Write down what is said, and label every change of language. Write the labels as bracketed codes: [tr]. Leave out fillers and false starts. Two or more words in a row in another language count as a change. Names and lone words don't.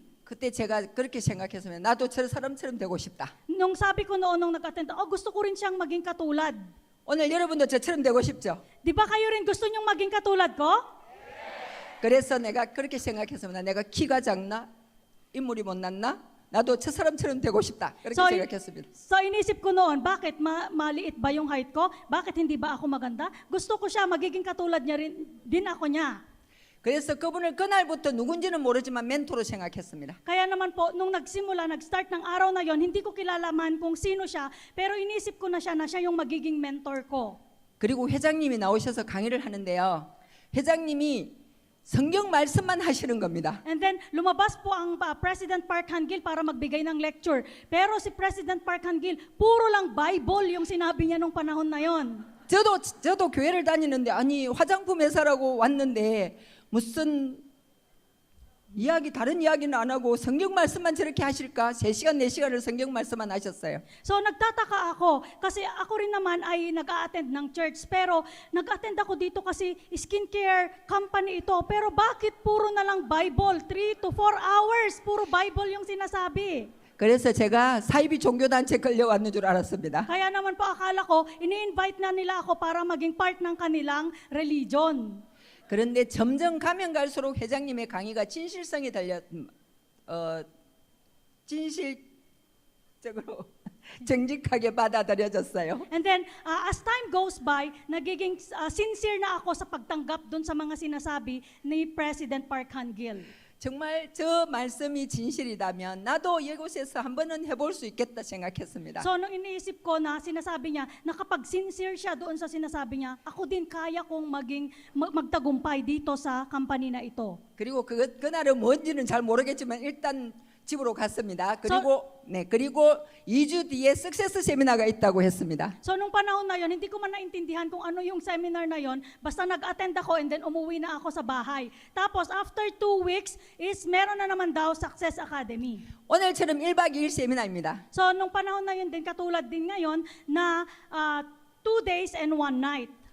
[ko] 그때 제가 그렇게 생각했으면 나도 저 사람처럼 되고 싶다. [tl] Nung sabi ko noon nung nag-attend, gusto ko rin siyang maging katulad. [ko] 오늘 여러분도 저처럼 되고 싶죠? [tl] Di ba kayo rin gusto niyong maging katulad ko? [ko] 그래서 내가 그렇게 생각했습니다. 내가 키가 작나? 인물이 못났나? 나도 저 사람처럼 되고 싶다. 그렇게 생각했습니다. [tl] So inisip ko noon, bakit maliit ba yung height ko? Bakit hindi ba ako maganda? Gusto ko siya, magiging katulad niya rin, din ako niya. [ko] 그래서 그분을 그날부터 누군지는 모르지만 멘토로 생각했습니다. [tl] Kaya naman po, nung nag-start ng araw na yon, hindi ko kilalaman kung sino siya, pero inisip ko na siya yung magiging mentor ko. [ko] 그리고 회장님이 나오셔서 강의를 하는데요. 회장님이 성경 말씀만 하시는 겁니다. [en] And then, [tl] lumabas po ang President Park Han-gil para magbigay ng lecture. Pero si President Park Han-gil, puro lang Bible yung sinabi niya nung panahon na yon. [ko] 저도 교회를 다니는데 아니 화장품 회사라고 왔는데 무슨 다른 이야기는 안 하고 성경 말씀만 저렇게 하실까? 3시간, 4시간을 성경 말씀만 하셨어요. [tl] So nagtataka ako kasi ako rin naman ay nag-a-attend ng church pero nag-attend ako dito kasi [en] skincare company [tl] ito pero bakit puro na lang Bible? [en] 3 to 4 hours [tl] puro Bible yung sinasabi. [ko] 그래서 제가 사이비 종교단체 끌려왔는 줄 알았습니다. [tl] Kaya naman po akala ko ini-invite na nila ako para maging part ng kanilang religion. [ko] 그런데 점점 가면 갈수록 회장님의 강의가 진실성이 진실적으로 정직하게 받아들여졌어요. [en] And then, as time goes by, [tl] nagiging sincere na ako sa pagtanggap dun sa mga sinasabi ni President Park Han-gil. [ko] 정말 저 말씀이 진실이라면 나도 이곳에서 한 번은 해볼 수 있겠다 생각했습니다. [tl] So, nung iniisip ko na sinasabi niya, na kapag sincere siya doon sa sinasabi niya, ako din kaya kong magtagumpay dito sa company na ito. [ko] 그리고 그날은 뭔지는 잘 모르겠지만 일단 집으로 갔습니다. 그리고 2주 뒤에 석세스 세미나가 있다고 했습니다. [tl] So nung panahon na yon, hindi ko man naintindihan kung ano yung seminar na yon. Basta nag-attend ako [en] and then [tl] umuwi na ako sa bahay. Tapos [en] after 2 weeks [tl] is meron na naman daw Success Academy. [ko] 오늘처럼 1박 2일 세미나입니다. [tl] So nung panahon na yun din, katulad din ngayon na [en] 2 days and 1 night.